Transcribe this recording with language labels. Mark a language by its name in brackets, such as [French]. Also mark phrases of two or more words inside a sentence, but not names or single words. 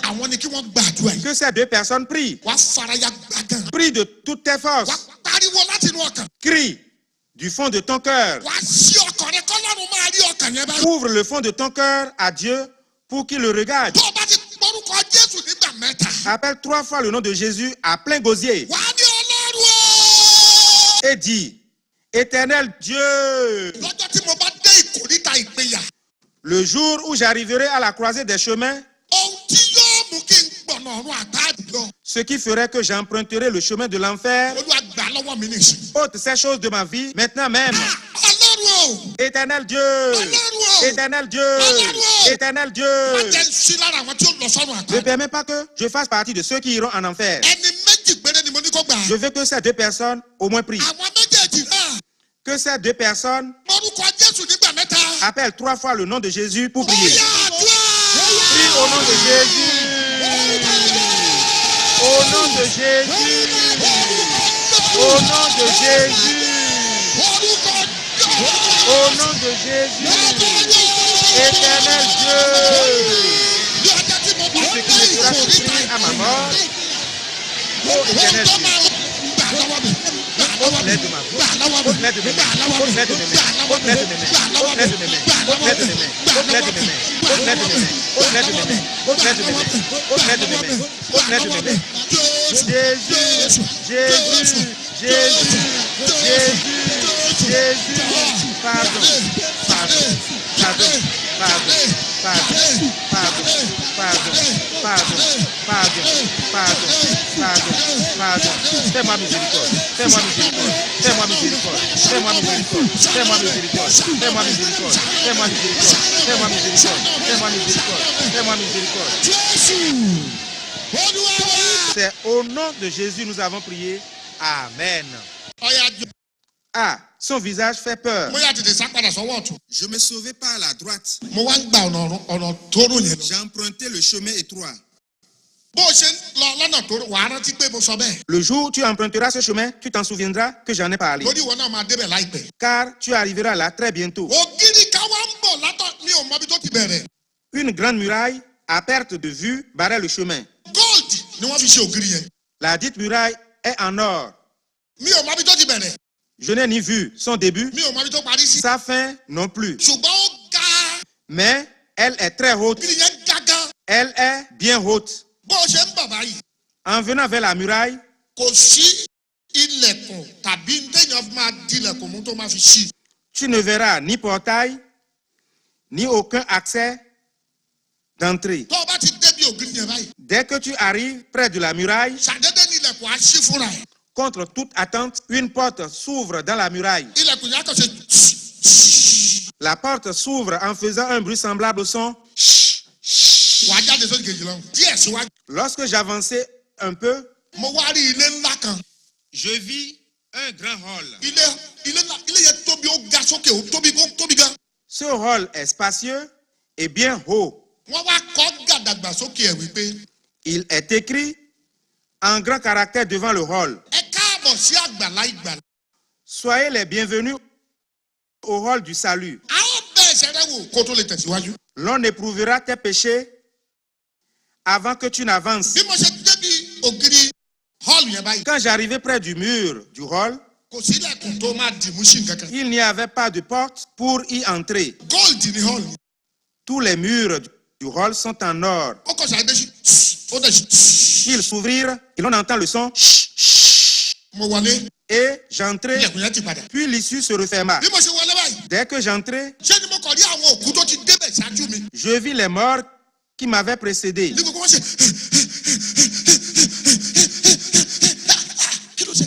[Yoruba] àwọn ni kí wọ́n gbàdúrà yìí. [French] Que ces 2 personnes prient. [Yoruba] wàá faraya gbàgàn. [French] Prie de toutes tes forces. [Yoruba] wàá pariwo láti inú ọkàn. [French] Crie du fond de ton cœur. [Yoruba] wàá ṣí ọkàn rẹ kọ́lọ́run máa rí ọkàn yẹn báyìí. [French] Ouvre le fond de ton cœur à Dieu pour qu'il le regarde. [Yoruba] tó o bá ti gbórúkọ Jésù nígbà mẹ́ta. [French] Appelle 3 fois le nom de Jésus à plein gosier [Yoruba] wàá ní Ọlọ́run o. [French] et dis, Éternel Dieu, [Yoruba] lọ́jọ́ tí mo bá dé ìkórìtà ìpínyà. [French] le jour où j'arriverai à la croisée des chemins, [Yoruba] ohun tí yóò mú kí n gbọ̀nà ọ̀run àtàdì lọ. [French] ce qui ferait que j'emprunterai le chemin de l'enfer, [Yoruba] Olúwa gbà lọ́wọ́ mi nìyí. [French] ôte ces choses de ma vie maintenant même. [Yoruba] Ọlọ́run o. [French] Éternel Dieu, Éternel Dieu, Éternel [Yoruba] má [French] Dieu, [Yoruba] jẹ́ ń sí lára àwọn tí ó lọ sọ́run [French] ne [Yoruba] àtàdì. [French] permets pas que je fasse partie de ceux qui iront en enfer. [Yoruba] ẹni méjì péré ni mo ní kó gbà. [French] Je veux que ces 2 personnes au moins prient. [Yoruba] àwọn méjèèjì náà. [French] Que ces 2 personnes [Yoruba] orúkọ Jésù nígbà mẹ́ta. [French] appellent 3 fois le nom de Jésus pour [Yoruba] ó [French] prier. [Yoruba] yá àdúrà. [French] Prie au nom de Jésus. Au nom de Jésus. Au nom de Jésus. [Yoruba] orúkọ [French] Au nom de Jésus. Éternel Dieu. [Yoruba] ní ọjọ́ tí mo bá [French] Ce [Yoruba] dé [French] qui me fera souffrir à ma mort. Oh Éternel [Yoruba] tó [French] Dieu. [Yoruba] máa gbà lọ́wọ́ mi. [French] Ôte l'aide de ma vie. Ôte l'aide de mes mains. Ôte l'aide de mes mains. Ôte l'aide de mes mains. Ôte l'aide de mes mains. Ôte l'aide de mes mains. Ôte l'aide de mes mains. Ôte l'aide de mes mains. Ôte l'aide de mes mains. Ôte l'aide de mes mains. Ôte l'aide de mes mains. Ôte l'aide de mes mains. Jésus, Jésus, Jésus, Jésus, Jésus, pardon, pardon, pardon, pardon, pardon, pardon, pardon, pardon, pardon, pardon, pardon, pardon. Fais-moi miséricorde, fais-moi miséricorde, fais-moi miséricorde, fais-moi miséricorde, fais-moi miséricorde, fais-moi miséricorde, fais-moi miséricorde, fais-moi miséricorde, fais-moi miséricorde, fais-moi miséricorde. [Yoruba] Jésù. Olúwa wa. [French] C'est au nom de Jésus nous avons prié. Amen. [Yoruba] ọ̀yà jọ. [French] Ah, son visage fait peur. [Yoruba] mo yà tètè sá padà sọ́wọ́ ọ̀tún. [French] Je me sauvais par la droite. [Yoruba] mo wá ń gba ọ̀nà tóóró yẹn lọ. [French] J'ai emprunté le chemin étroit. [Yoruba] bó o ṣe ń lọ lọ́nà tóóró wàá rántí pé mo sọ bẹ́ẹ̀. [French] Le jour où tu emprunteras ce chemin, tu t'en souviendras que j'en ai parlé. [Yoruba] lórí ìwọ náà máa débẹ̀ láìpẹ́. [French] Car tu arriveras là très bientôt. [Yoruba] ògiri ká wá ń bọ̀ látọ̀ mi ò mọbi tó ti bẹ̀rẹ̀. [French] Une grande muraille, à perte de vue, barrait le chemin. [Yoruba] gold ni wọ́n fi ṣe ògiri yẹn. [French] La dite muraille est en or. [Yoruba] mi ò mọbi tó ti bẹ̀rẹ̀. [French] Je n'ai ni vu son début, [Yoruba] mi ò mọbi tó parí sí. [French] sa fin non plus. [Yoruba] ṣùgbọ́n ó ga. [French] Mais elle est très haute. [Yoruba] ògiri yẹn ga gan. [French] Elle est bien haute. [Yoruba] bó o ṣe ń bọ̀ báyìí. [French] En venant vers la muraille, [Yoruba] kò sí ilẹ̀kùn tàbí téèyàn máa dilẹ̀kùn mú tó máa fi ṣí. [French] tu ne verras ni portail, ni aucun accès d'entrée. [Yoruba] tó o bá ti débi ògiri yẹn báyìí. [French] Dès que tu arrives près de la muraille, [Yoruba] ṣàdédé ni ilẹ̀kùn á ṣí fúnra ẹ̀. [French] contre toute attente, une porte s'ouvre dans la muraille. [Yoruba] ilẹ̀kùn yẹn á kàn ṣe. [French] La porte s'ouvre en faisant un bruit semblable au son. [Yoruba] wàá jáde sójú kejì lọ. díẹ̀ síwájú. [French] Lorsque j'avançais un peu, [Yoruba] mo wá rí ilé ńlá kan. [French] Je vis un grand hall. [Yoruba] ilé yẹn tóbi ó ga sókè ó tóbi gan. [French] ce hall est spacieux et bien haut. [Yoruba] wọ́n wá kọ́ gàdàgbà sókè ẹ̀ wípé. [French] Il est écrit en grand caractère devant le hall. [Yoruba] ẹ káàbọ̀ sí àgbàlá ìgbàlà. [French] Soyez les bienvenus au hall du salut. [Yoruba] a ó bẹ̀ ẹsẹ̀ rẹ wò kó tó lè tẹ̀síwájú. [French] L'on éprouvera tes péchés avant que tu n'avances. [Yoruba] bí mo ṣe débi ògiri hall yẹn báyìí. [French] Quand j'arrivais près du mur du hall, [Yoruba] kò sí ilẹ̀kùn tó máa dì mú sí nǹkankan. [French] il n'y avait pas de porte pour y entrer. [Yoruba] gold ni hall. [French] Tous les murs du hall sont en or. [Yoruba] ó kọ̀ ṣàdé sí ó dẹ̀ sí. [French] Ils s'ouvrirent et l'on entend le son. [Yoruba] mo wọlé [French] Et j'entrais, [Yoruba] ilẹ̀kùn yẹn ti padà. [French] puis l'issue se referma. [Yoruba] bí mo ṣe wọlé báyìí [French] Dès que j'entrais, [Yoruba] ṣé ni mo kọ̀ rí àwọn òkú tó ti débẹ̀ ṣáájú mi. [French] je vis les morts qui m'avaient précédé. [Yoruba] ní gbogbo wọn ṣe kí ló ṣe.